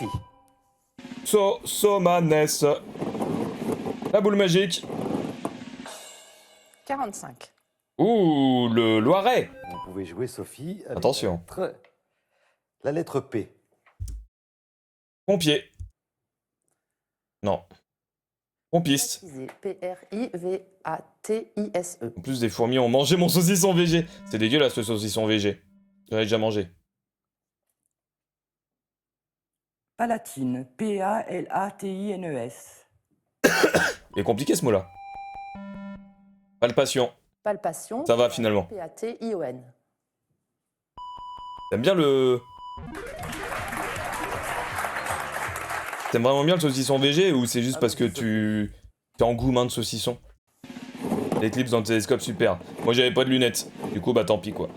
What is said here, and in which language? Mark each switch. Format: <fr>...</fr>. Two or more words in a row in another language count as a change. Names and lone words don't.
<fr>Somanes. La boule magique. 45. Ouh, le Loiret. Vous pouvez jouer Sophie. Avec Attention. La lettre P. Pompier. Non. Pompiste. Baptisé. P-R-I-V-A-T-I-S-E. En plus, des fourmis ont mangé mon saucisson VG. C'est dégueulasse, ce saucisson VG. J'avais déjà mangé. Palatine. P-A-L-A-T-I-N-E-S. Il est compliqué, ce mot-là. Palpation. Palpation. Ça va, finalement. P-A-T-I-O-N. T'aimes bien le... T'aimes vraiment bien le saucisson VG ou c'est juste parce que tu... T'es en gourmand de saucisson? L'éclipse dans le télescope, super. Moi, j'avais pas de lunettes. Du coup, bah tant pis, quoi.</fr>